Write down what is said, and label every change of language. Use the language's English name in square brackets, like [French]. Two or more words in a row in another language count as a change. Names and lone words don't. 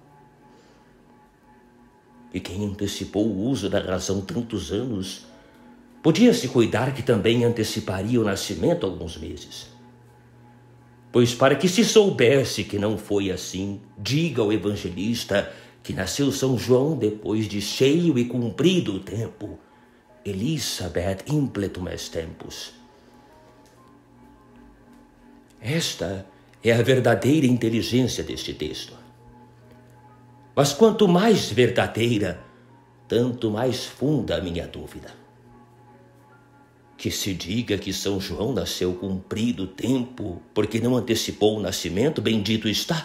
[Portuguese] E quem antecipou o uso da razão tantos anos, podia se cuidar que também anteciparia o nascimento alguns meses. Pois para que se soubesse que não foi assim, diga ao evangelista que nasceu São João depois de cheio e cumprido o tempo. [Latin] Elisabeth impletum est tempus. [Portuguese] Esta é a verdadeira inteligência deste texto. Mas quanto mais verdadeira, tanto mais funda a minha dúvida. Que se diga que São João nasceu cumprido o tempo porque não antecipou o nascimento, bendito está.